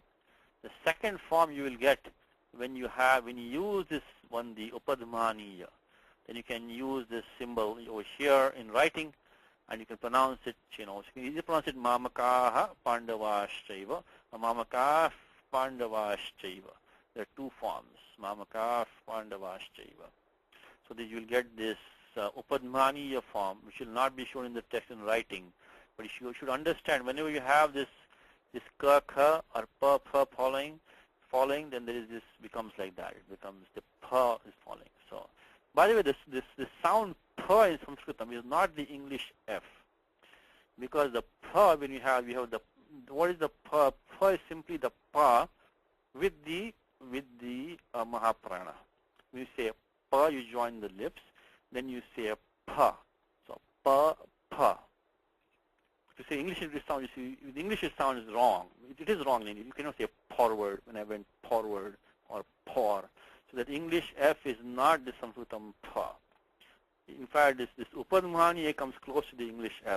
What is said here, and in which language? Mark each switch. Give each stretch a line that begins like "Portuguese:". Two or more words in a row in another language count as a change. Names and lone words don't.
English: The second form you will get when you use this one, the Upadhmaniya, then you can use this symbol over here in writing, and you can pronounce it, you know, you can either pronounce it
Sanskrit: मामकाः पाण्डवाश्चैव
English: or
Sanskrit: मामकाः पाण्डवाश्चैव.
English: There are two forms,
Sanskrit: मामकाः पाण्डवाश्चैव.
English: So that you will get this Upadhmaniya form, which will not be shown in the text in writing, but you should understand whenever you have this ka, kha or pa, pha following, then there is this becomes like that. It becomes the pa is following. So, by the way, this sound pa in Sanskritam is not the English F, because the pa, when we have the, what is the pa? Pa is simply the pa with the Mahaprana. When you say pa, you join the lips, then you say a pa. So pa, pa. To say English sound, you see, the English sound is wrong. It is wrong. You cannot say forward when I went forward or por. So that English F is not the Sanskritam pa. In fact, this Upadhmaniya comes close to the English F.